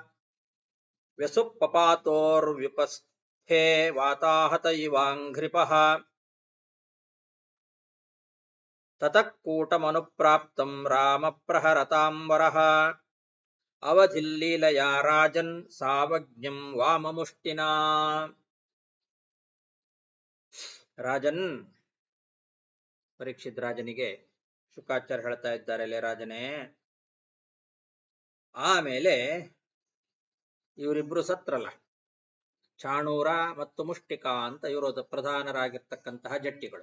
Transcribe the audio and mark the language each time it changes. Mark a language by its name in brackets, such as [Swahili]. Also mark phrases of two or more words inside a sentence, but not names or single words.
[Sanskrit] ವ್ಯಸುಪ್ಪಪಾತೋರ್ವ್ಯುಪಸ್ಥೆ ವಾತಾಹತ ಇವಾಂಘ್ರಿಪಃ ತತಃ ಕೂಟಮನುಪ್ರಾಪ್ತಂ ರಾಮ ಪ್ರಹರತಾಂ ವರಃ ಅವಧಿಲ್ಲೀಲಯಾ ರಾಜನ್ ಸಾವಜ್ಞಂ ವಾಮಮುಷ್ಟಿನಾ. [Kannada] ರಾಜನ್, ಪರೀಕ್ಷಿತ್ ರಾಜನಿಗೆ ಶುಕಾಚಾರ್ಯ ಹೇಳ್ತಾ ಇದ್ದಾರೆ, ಲೇ ರಾಜನೇ, ಆಮೇಲೆ ಇವರಿಬ್ರು ಸತ್ರಲ್ಲ, ಚಾಣೂರ ಮತ್ತು ಮುಷ್ಟಿಕ ಅಂತ ಇವರು ಪ್ರಧಾನರಾಗಿರ್ತಕ್ಕಂತಹ ಜಟ್ಟಿಗಳು.